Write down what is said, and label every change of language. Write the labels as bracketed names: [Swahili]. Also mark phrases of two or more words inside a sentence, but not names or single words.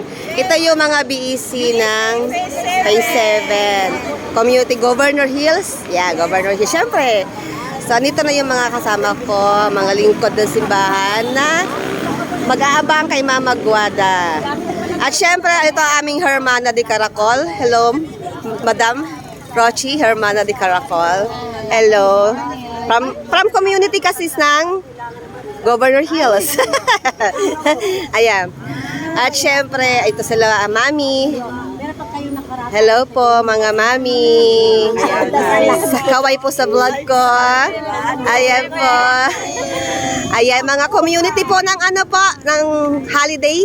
[Filipino] Ito yung mga BEC ng Phase 7. [English] Community Governor Hills. Yeah, Governor Hills. [Filipino] Siyempre. So, nito na yung mga kasama ko, mga lingkod ng simbahan na mag-aabang kay Mama Guada. At siyempre, ito ang aming Hermana de Caracol. [English] Hello, Madam Rochi, Hermana de Caracol. Hello. From community [Filipino] kasi ng [English] Governor Hills. [Filipino] Ayan. At syempre, ito sila, Mami. Hello po, mga Mami. Kaway po sa vlog ko. Ayan po. Ayan, mga community po ng ano po, ng holiday.